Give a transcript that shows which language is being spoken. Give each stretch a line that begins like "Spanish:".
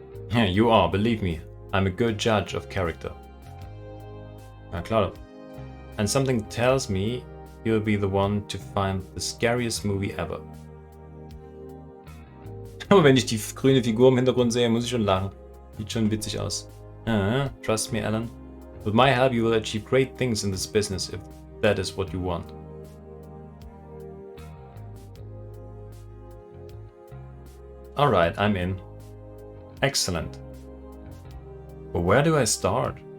English: You are, believe me. I'm a good judge of character.
German: Na klar.
English: And something tells me you'll be the one to find the scariest movie ever.
German: Aber wenn ich die grüne Figur im Hintergrund sehe, muss ich schon lachen. Sieht schon witzig aus.
English: Trust me, Alan. With my help you will achieve great things in this business if that is what you want. Alright, I'm in. Excellent. But where do I start?